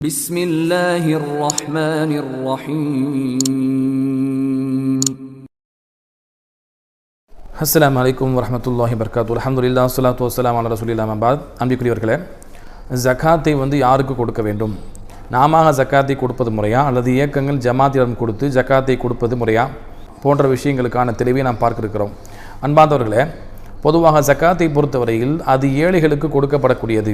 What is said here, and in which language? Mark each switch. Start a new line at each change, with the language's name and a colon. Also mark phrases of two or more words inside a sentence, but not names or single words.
Arabic: بسم الله الرحمن الرحيم السلام عليكم ورحمة الله وبركاته الحمد لله والصلاة والسلام على رسول الله بعد
Tamil: அன்பிற்குரியவர்களே, ஜகாத்தை யாருக்கு கொடுக்க வேண்டும்? நாம ஜகாத்தை கொடுப்பது முறையா அல்லது இயக்கங்கள் ஜமாத்திடம் கொடுத்து ஜகாத்தை கொடுப்பது முறையா போன்ற விஷயங்களுக்கான தெளிவை நாம் பார்க்க இருக்கிறோம். அன்பார்ந்தவர்களே, பொதுவாக ஜகாத்தை பொறுத்தவரையில் அது ஏழைகளுக்கு கொடுக்கப்படக்கூடியது.